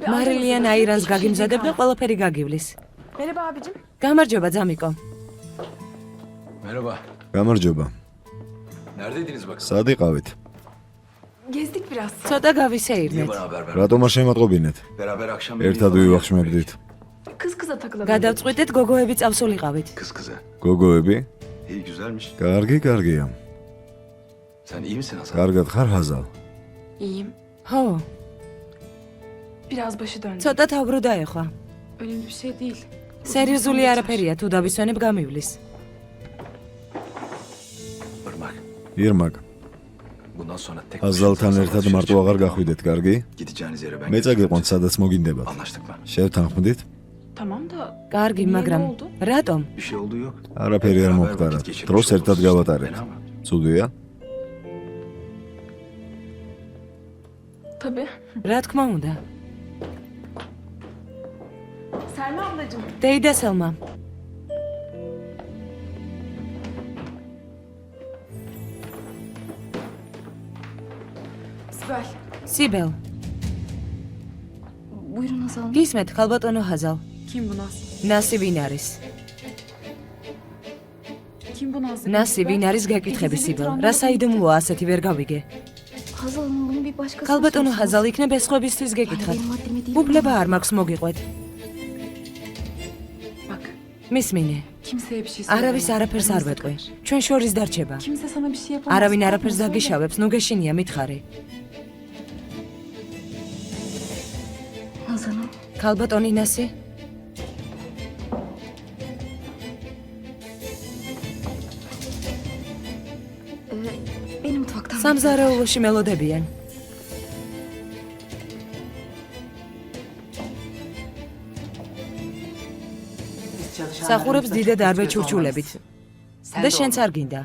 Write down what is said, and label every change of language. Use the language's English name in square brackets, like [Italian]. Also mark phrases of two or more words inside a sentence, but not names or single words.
[Georgian] მარილიან აირანს გაგიმზადებ და ყველაფერი გაგივლის. [Turkish] Merhaba abicim. [Georgian] გამარჯობა ძამიკო. [Turkish] Merhaba. [Georgian] გამარჯობა. [Turkish] Neredeydiniz bakın? [Georgian] სად იყავით? [Turkish] Gezdik biraz. [Georgian] ცოტა გავისეირნეთ. [Turkish] Bana haber ver. [Georgian] რატომ არ შემატყობინეთ? [Turkish] Beraber akşam [Georgian] ერთად ვივახშმებდით. [Turkish] Kız kıza takılalım. [Georgian] გადავწყვიტეთ გოგოები წავსულიყავით. [Turkish] Kız kıza. [Georgian] გოგოები? [Turkish] İyi güzelmiş. [Georgian] კარგია. [Turkish] Sen iyi misin Hasan? [Georgian] კარგად ხარ ჰაზალ? [Turkish] İyiyim. [Georgian] ხო, [Turkish] Biraz başı döndü. [Georgian] ცოტა თავბრო დაეხვა. [Turkish] Önemli bir şey değil. [Georgian] სერიოზული არაფერია, თუ დავისვენებ გამივლის. [Turkish] Irmak. [Georgian] ირმაკ, [Turkish] Bundan sonra tek [Georgian] ჰაზალთან ერთად მარტო აღარ გახვიდეთ, კარგი? [Turkish] Gideceğiniz yere ben [Georgian] მე წაგიყვანთ, სადაც მოგინდებათ. [Turkish] Anlaştık mı? [Georgian] შევთანხმდით? [Turkish] Tamam da [Georgian] კარგი, [Turkish] Niye, [Georgian] მაგრამ [Turkish] ne oldu? [Georgian] რატომ? [Turkish] Bir şey olduğu yok. [Georgian] არაფერი არ [Turkish] Beraber [Georgian] მოხდარა. [Turkish] vakit geçirmiş [Georgian] დროს ერთად [Turkish] oluruz. [Georgian] გავატარეთ. [Turkish] Fena mı? [Georgian] ცუდია? [Turkish] tabii. [Georgian] რა თქმა უნდა. [Turkish] Selma ablacığım. [Georgian] დეიდა სელმა. [Turkish] Sibel. [Georgian] სიბელ, [Turkish] Buyurun Hazal Hanım. [Georgian] გისმეთ, ხალბატონო ჰაზალ. [Turkish] Kim bu Naz? [Georgian] ნასი ვინ არის? [Turkish] Kim bu Naz? [Georgian] ნასი ვინ არის გეკითხები სიბელ. რა საიდუმლოა ასეთი ვერ გავიგე. [Turkish] Hazal Hanım bunu bir başkasına [Georgian] ხალბატონო [Turkish] sorsanız. [Georgian] ჰაზალ იქნებ ესხვებისთვის გეკითხათ. [Turkish] Benim haddime değil. [Georgian] უფლება არ მაქვს მოგიყვეთ. [Turkish] Bak. [Georgian] მისმინე, [Turkish] Kimseye bir şey [Georgian] არავის [Turkish] söyleme. [Georgian] არაფერს არ [Turkish] Aramızda [Georgian] ვეტყვი. [Turkish] kalır. [Georgian] ჩვენ შორის დარჩება. [Turkish] Kimse sana bir şey yapamaz. [Georgian] არავინ [Turkish] Korkma, [Georgian] არაფერს [Turkish] söyle. [Georgian] დაგიშავებს, ნუ გეშინია მითხარი. [Turkish] Hazal Hanım. [Georgian] ხალბატონი ნასი? [Turkish] Beni mutfaktan [Georgian] სამზარეულოში მელოდებიან. სახურებს დიდად არ ვეჩურჩულებით. და შენც არ გინდა.